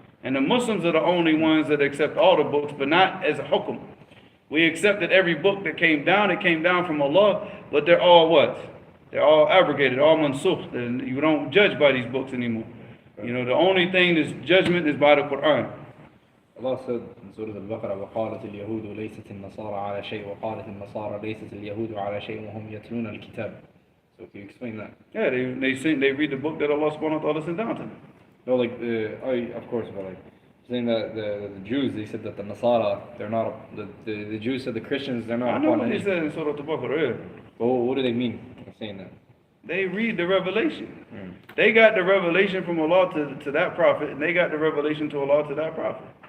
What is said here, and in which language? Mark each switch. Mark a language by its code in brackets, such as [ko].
[en] And the Muslims are the only ones that accept all the books, but not as a hukum. We accepted every book that came down. It came down from Allah, but they're all what? They're all abrogated, all mansukh. You don't judge by these books anymore. The only thing that's judgment is by the Quran. Allah said in Surah Al-Baqarah, [ar] وَقَالَتِ الْيَهُودُ لَيْسَتِ النَّصَارَى عَلَى شَيْءٍ وَقَالَتِ النَّصَارَى لَيْسَتِ الْيَهُودُ عَلى شَيْءٍ وَهُمْ يَتْلُونَ الْكِتَابَ. [en] So can you explain that? Yeah, they read the book that Allah subhanahu wa ta'ala sent down to them. No, of course, but saying that the Jews, they said that the Nasara, they're not, the Jews said the Christians, they're not. I know what they said in Surah Al-Baqarah, yeah. Well, what do they mean by saying that? They read the revelation. They got the revelation from Allah to that prophet, and they got the revelation to Allah to that prophet.